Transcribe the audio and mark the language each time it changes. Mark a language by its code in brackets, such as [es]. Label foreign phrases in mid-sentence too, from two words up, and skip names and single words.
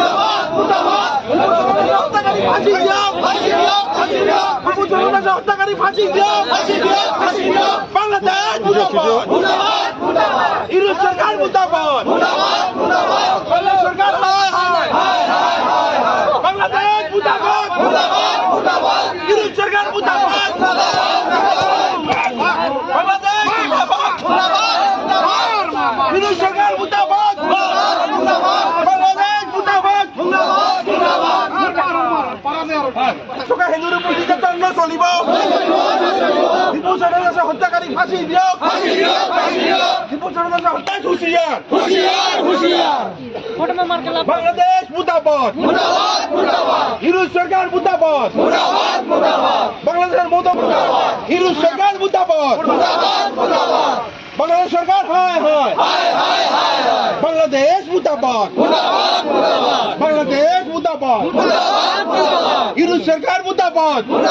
[bn] হত্যাকারী ফাঁসি দাও, হত্যাকারী ফাঁসি দাও, বাংলাদেশ মুর্দাবাদ, ইউনূস সরকার মুর্দাবাদ, বাংলাদেশ সরকার হায় হায়, বাংলাদেশ মুর্দাবাদ, ইউনূস সরকার মুর্দাবাদ, বাংলাদেশ মুর্দাবাদ, ইউনূস সরকার মুর্দাবাদ, বাংলাদেশ মুর্দাবাদ, চোখা হিন্দুর উপর নির্যাতন চলিব, হিন্দু জনতা হত্যাকারী ফাঁসি দিয়ক, হিন্দু জনতা হত্যা হুঁশিয়ার, বাংলাদেশ মুর্দাবাদ, ইউনূস সরকার মুর্দাবাদ, বাংলাদেশের ইউনূস সরকার মুর্দাবাদ, বাংলাদেশ সরকার হায় হায়, বাংলাদেশ মুর্দাবাদ, বাংলাদেশ মুর্দাবাদ, ইউনূস সরকার মুর্দাবাদ,